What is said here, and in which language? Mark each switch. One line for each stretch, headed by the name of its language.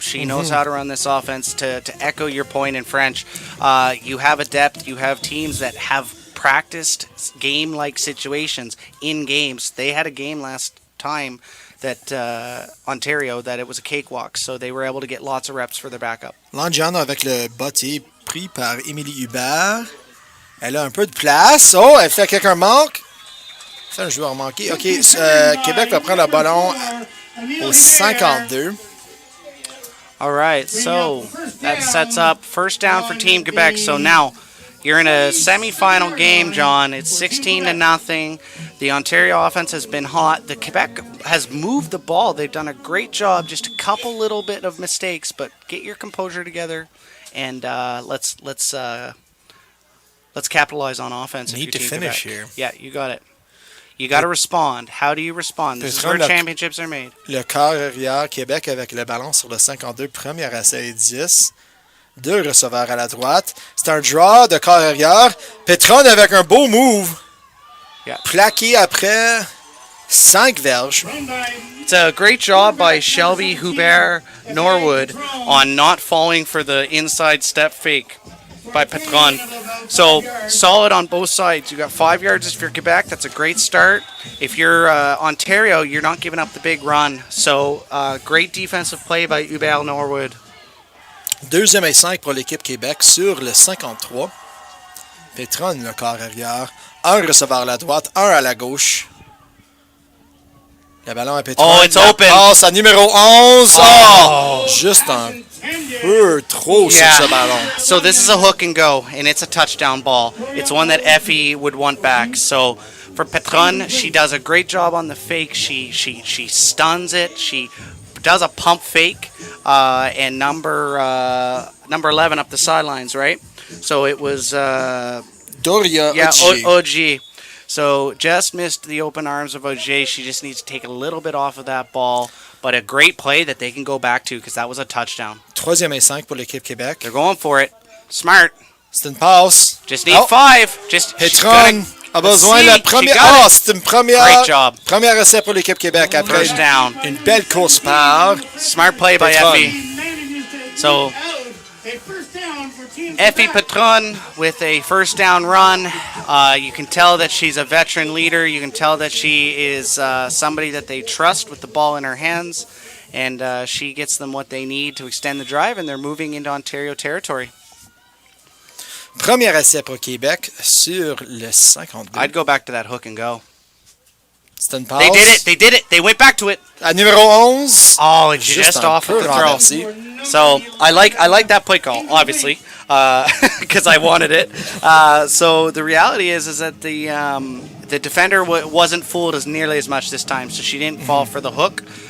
English: She knows how to run this offense. To echo your point in French, you have a depth. You have teams that have practiced game-like situations in games. They had a game last time that Ontario that it was a cakewalk, so they were able to get lots of reps for their backup.
French: Langiano avec le bottier pris par Émilie Hubert. Elle a un peu de place. Oh, elle fait quelqu'un manque. C'est un joueur manqué. OK, Québec va prendre le ballon au 52.
English: All right, so that sets up first down for Team Quebec. So now you're in a semifinal game, John. It's 16-0. The Ontario offense has been hot. The Quebec has moved the ball. They've done a great job. Just a couple little bit of mistakes, but get your composure together and let's let's capitalize on offense. Need to finish here. Yeah, you got it. You got to respond. How do you respond? This is where championships are made.
French: Le quart arrière, Québec avec le ballon sur le 52, premier essai et 10. Deux receveurs à la droite. C'est un draw de quart arrière. Petron avec un beau move.
English: Yeah.
French: Plaqué après 5 verges.
English: It's a great job by Shelby Hubert Norwood on not falling for the inside step fake by Petron. So solid on both sides. You got 5 yards if you're Quebec. That's a great start. If you're Ontario, you're not giving up the big run. So great defensive play by Hubert Norwood.
French: Deuxième et 5 pour l'équipe Québec sur le 53. Petron, le quart arrière. Un receveur à la droite, un à la gauche. Le ballon à Petron.
English: Oh, it's open.
French: Passe à numéro 11. Oh, juste un peu trop sur ce ballon.
English: So this is a hook and go, and it's a touchdown ball. It's one that Effie would want back. So for Petron, she does a great job on the fake. She stuns it. She does a pump fake, and number 11 up the sidelines, right? So it was Doria OG. So just missed the open arms of OJ. She just needs to take a little bit off of that ball. But a great play that they can go back to because that was a touchdown.
French: Troisième et 5 pour l'équipe Québec.
English: They're going for it. Smart.
French: C'est une passe.
English: Just need 5. Just
French: Petron a besoin de la première. Oh, c'est une première.
English: Great job.
French: Première essai pour l'équipe Québec après
English: First down.
French: Une belle course par.
English: Smart play by Effie. So Effie Petron with a first down run. You can tell that she's a veteran leader. You can tell that she is somebody that they trust with the ball in her hands. And she gets them what they need to extend the drive, and they're moving into Ontario territory.
French: Premier essai pour Québec sur le 52.
English: I'd go back to that hook and go.
French: C'est une passe.
English: They did it. They went back to it.
French: À numéro 11.
English: Oh, it's just off of the throw. So I like that play call, obviously, because I wanted it. So the reality is that the defender wasn't fooled as nearly as much this time, so she didn't fall for the hook.